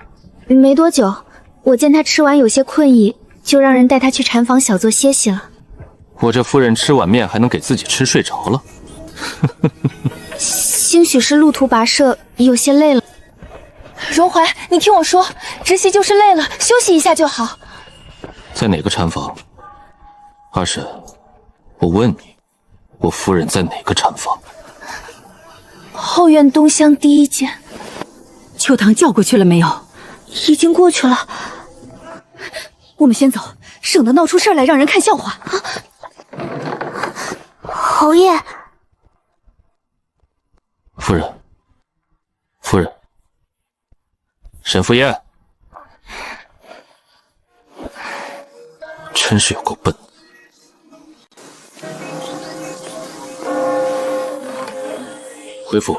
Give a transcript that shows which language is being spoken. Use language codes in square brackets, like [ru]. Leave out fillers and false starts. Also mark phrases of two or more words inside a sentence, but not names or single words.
[zh] 沒多久，我見他吃完有些困意，就讓人帶他去禪房小坐歇息了。我這夫人吃碗麵還能給自己吃睡着了？興許是路途跋涉，有些累了。榮懷，你聽我說，直系就是累了，休息一下就好。在哪個禪房？二嬸，我問你，我夫人在哪個禪房？後院東廂第1間。秋堂叫過去了沒有？已經過去了。我們先走，省得鬧出事來讓人看笑話。侯爺。夫人，沈福烟，真是有夠笨。回府。